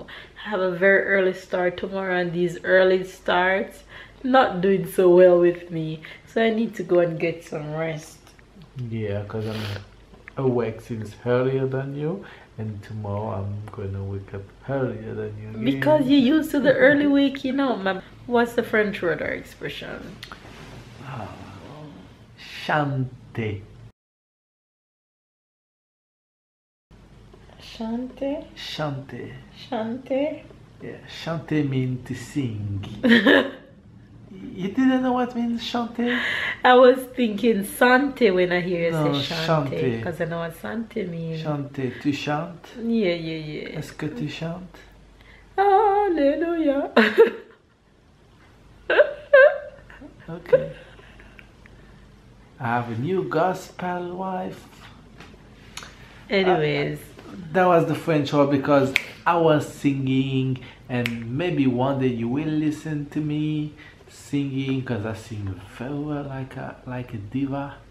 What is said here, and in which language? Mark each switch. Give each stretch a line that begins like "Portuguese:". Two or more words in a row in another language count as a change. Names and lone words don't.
English: I have a very early start tomorrow, and these early starts not doing so well with me, so I need to go and get some rest. Yeah, because I'm awake since earlier than you, and tomorrow I'm going to wake up earlier than you again. Because you're used to the early wake, you know. What's the French word or expression? Chante. Chante? Chante. Chante? Yeah, chante means to sing. You didn't know what means chante? I was thinking sante when I hear you No, say chante, chante. because I know what sante means.
French: Chante, tu chantes?
English: Yeah.
French: Est-ce que tu chantes?
English: Hallelujah. Okay. I have a new gospel wife. Anyways. That was the French word because I was singing, and maybe one day you will listen to me singing, because I sing very well like a diva.